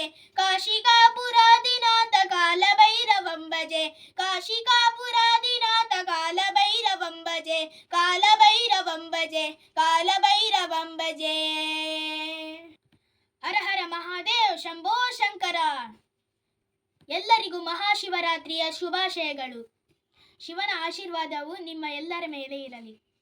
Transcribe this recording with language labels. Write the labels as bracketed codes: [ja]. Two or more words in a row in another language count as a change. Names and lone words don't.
[sa] काशिकापुरादिनाथ कालभैरवं भजे। काशिकापुरादिनाथ कालभैरवं भजे। कालभैरवं भजे। कालभैरवं भजे। हर हर महादेव शंभो शंकर। [kn] ಎಲ್ಲರಿಗೂ ಮಹಾಶಿವರಾತ್ರಿಯ ಶುಭಾಶಯಗಳು। ಶಿವನ ಆಶೀರ್ವಾದವು ನಿಮ್ಮ ಎಲ್ಲರ ಮೇಲೆ ಇರಲಿ।